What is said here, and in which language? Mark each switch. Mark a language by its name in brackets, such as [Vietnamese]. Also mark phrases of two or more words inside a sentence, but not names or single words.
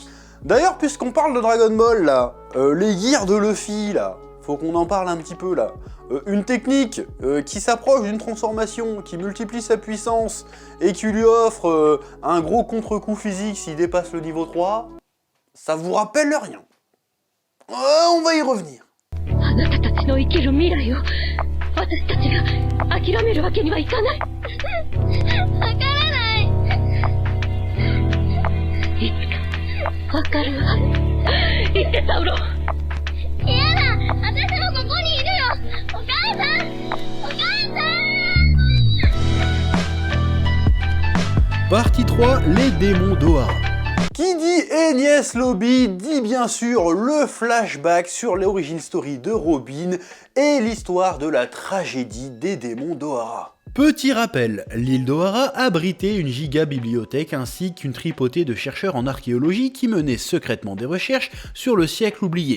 [French] D'ailleurs, puisqu'on parle de Dragon Ball là, les gears de Luffy là, faut qu'on en parle un petit peu là. Une technique qui s'approche d'une transformation, qui multiplie sa puissance et qui lui offre un gros contre-coup physique s'il dépasse le niveau 3, ça vous rappelle rien. On va y revenir. [Japanese] あなたたちの生きる未来を私たちが諦めるわけにはいかない。わからない。いつかわかるわ。言ってサウロ。やだ、私もここにいるよ。お母さん、お母さん。 [French] Partie 3, les démons d'Ohara. Qui dit Enies Lobby dit bien sûr le flashback sur l' [English] origin story [French] de Robin et l'histoire de la tragédie des démons d'Ohara. Petit rappel, l'île d'Ohara abritait une giga-bibliothèque ainsi qu'une tripotée de chercheurs en archéologie qui menaient secrètement des recherches sur le siècle oublié.